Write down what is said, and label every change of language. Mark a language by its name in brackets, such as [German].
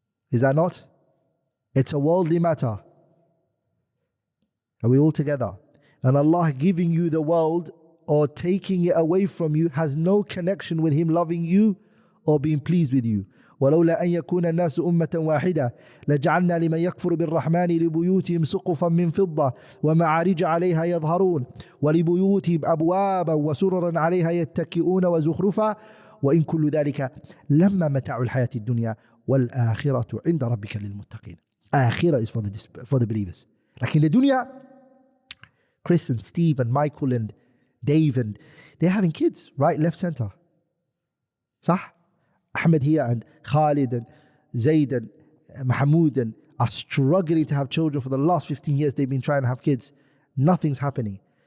[English] Is that not? It's a worldly matter. Are we all together? And Allah giving you the world or taking it away from you has no connection with Him loving you or being pleased with you. [Arabic] ولولا أن يكون الناس أمة واحدة لجعلنا لمن يكفر بالرحمن لبيوتهم سقفا من فضة ومعارج عليها يظهرون ولبيوتهم أبوابا وسررا عليها يتكئون وزخرفا وإن كل ذلك لما متاع الحياة الدنيا والآخرة عند ربك للمتقين. [English] آخرة is for the believers. Like in the dunya, Chris and Steve and Michael and Dave, and they're having kids, right, left, center. [Arabic] صح? [English] Ahmed here and Khalid and Zaid and Mahmoud and are struggling to have children for the last 15 years. They've been trying to have kids. Nothing's happening.